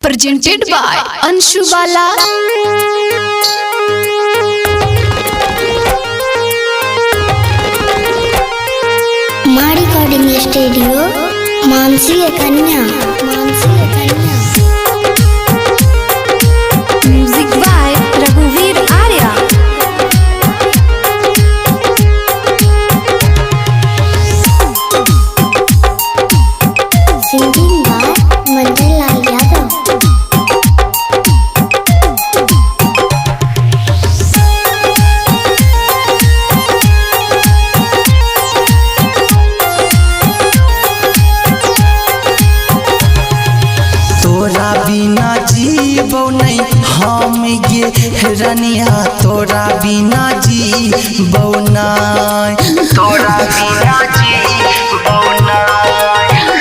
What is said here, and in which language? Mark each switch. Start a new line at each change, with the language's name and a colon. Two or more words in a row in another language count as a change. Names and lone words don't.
English: presented by Anshu Bala. मां रिकॉर्डिंग स्टूडियो मानसी कन्या Music by Raghuveer Arya. Singing by Mandal Lal Yadav.
Angika: तोरा बिना जीवो नहीं हम ये रनिया, तोरा बिना जीवो नहीं, तोरा बिना जीवो नहीं,